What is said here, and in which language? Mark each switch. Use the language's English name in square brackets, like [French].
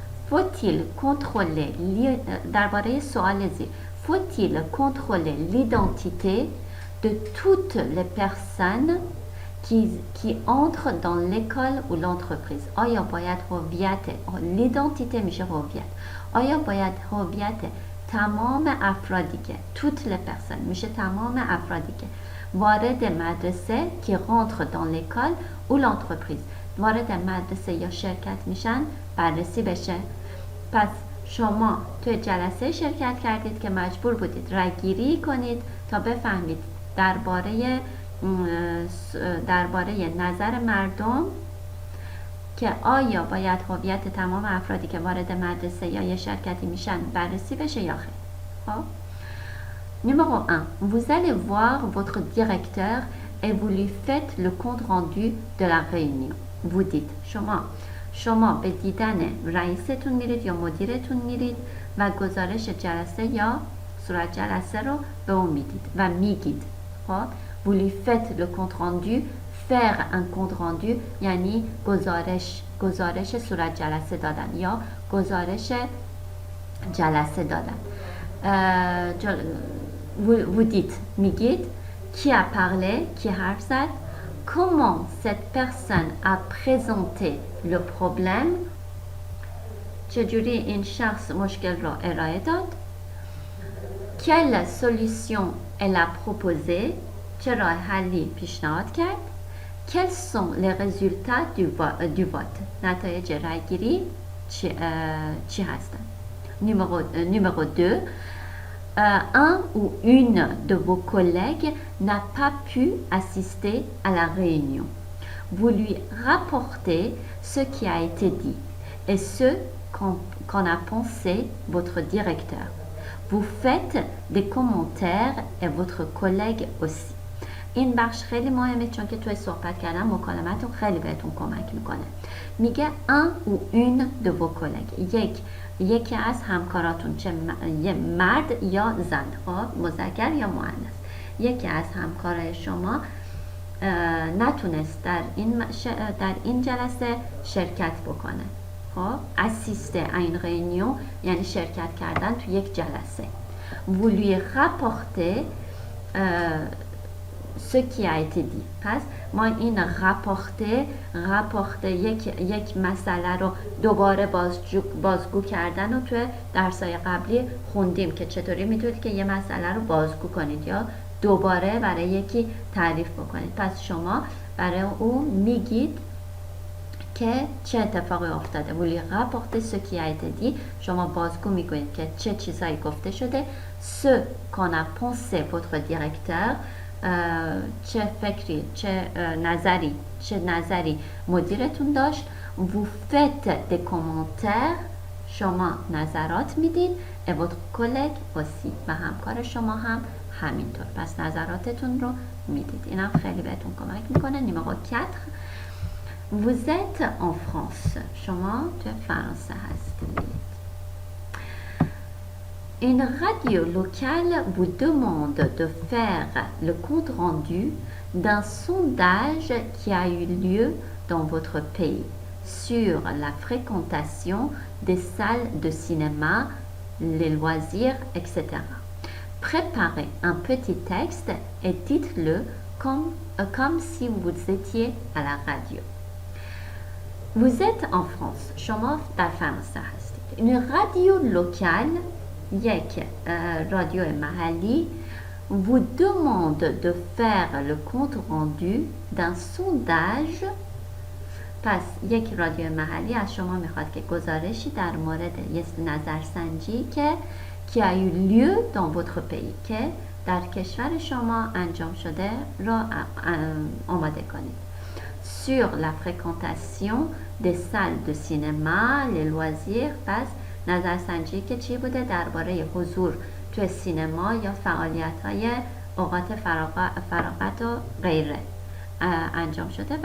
[French] Faut-il contrôler [Persian] درباره سوال زیر. [French] Faut-il contrôler l'identité de toutes les personnes qui entrent dans l'école ou l'entreprise? [Persian] آیا باید هویت [French] l'identité [Persian] میشه هویت. آیا باید هویت تمام افرادی که [French] toutes les personnes [Persian] میشه تمام افرادی که وارد مدرسه که [French] rentrent dans l'école ou l'entreprise [Persian] وارد مدرسه یا شرکت میشن بررسی بشه. پس شما توی جلسه شرکت کردید که مجبور بودید رایگیری کنید تا بفهمید درباره نظر مردم که آیا باید هویت تمام افرادی که وارد مدرسه یا یه شرکتی میشن بررسی بشه یا خیر. [French] خب Numéro 1. Vous allez voir votre directeur et vous lui faites le compte rendu de la réunion. Vous dites [Persian] شما به دیدن رئیستون میرید یا مدیرتون میرید و گزارش جلسه یا صورت جلسه رو به اون میدید و میگید. [French] خب vous lui faites le compte rendu. faire un compte rendu [Persian] یعنی گزارش صورت جلسه دادن یا گزارش جلسه دادن. [French] vous dites [Persian] میگید [French] qui a parlé qui [Persian] حرف زد. [French] Comment cette personne a présenté le problème? [Persian] چجوری این شخص مشکل را ارائه داد؟ [French] Quelle solution elle a proposé? [Persian] چه راه حلی پیشنهاد کرد؟ [French] Quels sont les résultats du vote? [Persian] نتایج رایگیری چی هستند؟ [French] Numéro 2. Un ou une de vos collègues n'a pas pu assister à la réunion. Vous lui rapportez ce qui a été dit et ce qu'en a pensé votre directeur. Vous faites des commentaires et votre collègue aussi. [Persian] این بخش خیلی مهمه چون که توی صحبت کردن مکالمتون خیلی بهتون کمک میکنه. میگه [French] un ou une de vos collègues، [Persian] یکی از همکاراتون، چه مرد یا زن، خب مذکر یا مؤنث، یکی از همکارای شما نتونست در این جلسه شرکت بکنه. خب [French] assister à une réunion [Persian] یعنی شرکت کردن تو یک جلسه. [French] vous lui rapportez ce qui a été dit. [Persian] پس ما این rapporter یک مسئله رو دوباره بازگو کردن رو توی درسای قبلی خوندیم که چطوری میتونید که یه مسئله رو بازگو کنید یا دوباره برای یکی تعریف بکنید. پس شما برای او میگید که چه اتفاقی افتاده. [French] vous lui rapportez ce qui a été dit. [Persian] شما بازگو میگویید که چه چیزایی گفته شده. [French] ce qu'on a pensé votre directeur، [Persian] چه فکری، چه نظری مدیرتون داشت. [French] vous faites des commentaires، [Persian] شما نظرات میدید. [French] et votre collègue aussi، [Persian] و همکار شما هم همینطور. پس نظراتتون رو میدید. اینم خیلی بهتون کمک میکنه. [French] numéro 4 vous êtes en France، [Persian] شما تو فرانسه هستید. [French] Une radio locale vous demande de faire le compte rendu d'un sondage qui a eu lieu dans votre pays sur la fréquentation des salles de cinéma, les loisirs, etc. Préparez un petit texte et dites-le comme si vous étiez à la radio. Vous êtes en France. [Persian] شما در فرانسه هستید. [French] Une radio locale، [Persian] یک رادیو محلی، [French] vous demande de faire le compte rendu d'un sondage. [Persian] پس یک رادیو محلی از شما میخواد که گزارشی در مورد یک نظرسنجی که [French] qui a eu lieu dans votre pays، [Persian] که در کشور شما انجام شده را آماده کنید. [French] sur la fréquentation des salles de cinéma, les loisirs. [Persian] پس نظرسنجی که چی بوده؟ درباره حضور توی سینما یا فعالیت‌های اوقات فراغت و غیره انجام شده.